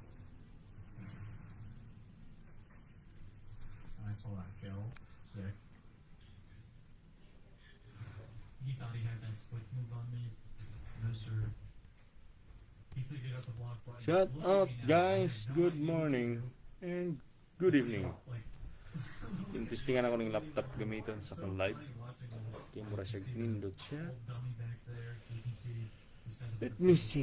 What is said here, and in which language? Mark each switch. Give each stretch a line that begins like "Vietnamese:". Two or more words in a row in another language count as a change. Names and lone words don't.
English: I saw that kill. Sick. He thought he had that slick move on me. No, sir. He figured out the block button. Shut Look up, at me now. I guys. have no Good idea what to morning do. and good evening. Like,
Cebuano: Tintistingan ako ng laptop gamiton sa akong live.
English: funny watching this.
Cebuano: Kaya mura siya
English: You can see
Cebuano: nindot
English: the
Cebuano: siya.
English: old dummy back there. You can see this guy's Let about me to see.